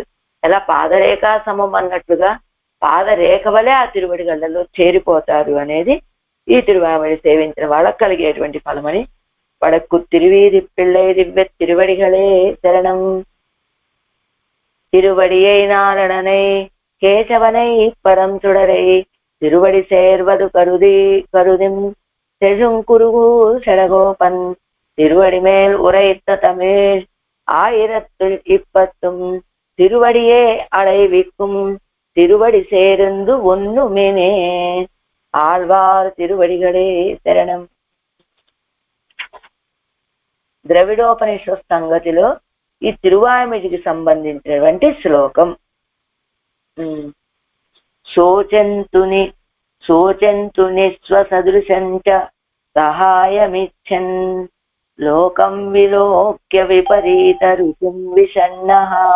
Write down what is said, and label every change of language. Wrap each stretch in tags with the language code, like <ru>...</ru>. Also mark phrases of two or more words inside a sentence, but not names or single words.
<te>ఎలా పాదరేఖ సమం అన్నట్లుగా పాదరేఖ వలె ఆ తిరువడిగళ్ళలో చేరిపోతారు అనేది ఈ తిరువాయ్మొഴి సేవించిన వాళ్ళకు కలిగేటువంటి ఫలమని, వడకు తిరువీది పిళ్ళై</te> <ta>திவ்ய திருவடிகளே சரணம், తిరువడియై నాரணனை கேசவனை பரம் சுடரை திருவடி சேர்வது கருதிம் செழுங்குருகு செடகோபன் திருவடி மேல் உரைத்த தமிழ் 1020 திருவடியே அடைவிக்கும் திருவடி சேர்ந்து ஒன்னுமினே ஆழ்வார் திருவடிகளே சரணம்.</ta> <te>ద్రవిడోపనిషత్ సంగతిలో ఈ తిరువాయ్మొഴിకి సంబంధించినటువంటి శ్లోకం.</te> <sa>శోచంతుని స్వసదృశంచ సహాయమిచ్చన్ లోకం విలోక్య విపరీత రుచిం విషన్నః</sa>